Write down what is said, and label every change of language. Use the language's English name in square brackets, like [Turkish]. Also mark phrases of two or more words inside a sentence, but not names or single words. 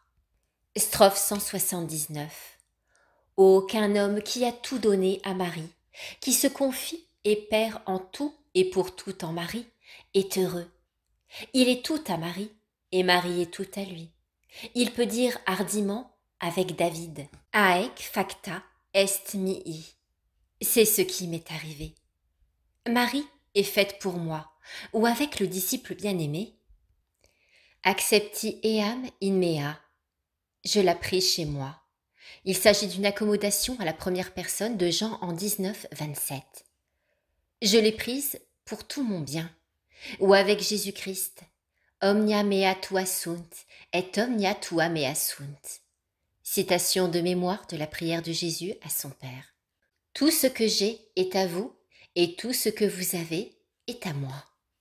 [French] Strophe 179. Aucun homme qui a tout donné à Marie, qui se confie et perd en tout et pour tout en Marie, est heureux. Il est tout à Marie, et Marie est tout à lui. Il peut dire hardiment avec David, [Latin] Haec facta est mihi. [French] C'est ce qui m'est arrivé. Marie est faite pour moi, ou avec le disciple bien-aimé. [Latin] Accepti eam in mea. [French] Je la prie chez moi. Il s'agit d'une accommodation à la première personne de Jean en 19, 27. Je l'ai prise pour tout mon bien, ou avec Jésus-Christ. [Latin] Omnia mea tua sunt, et omnia tua mea sunt. [French] Citation de mémoire de la prière de Jésus à son Père. Tout ce que j'ai est à vous, et tout ce que vous avez est à moi.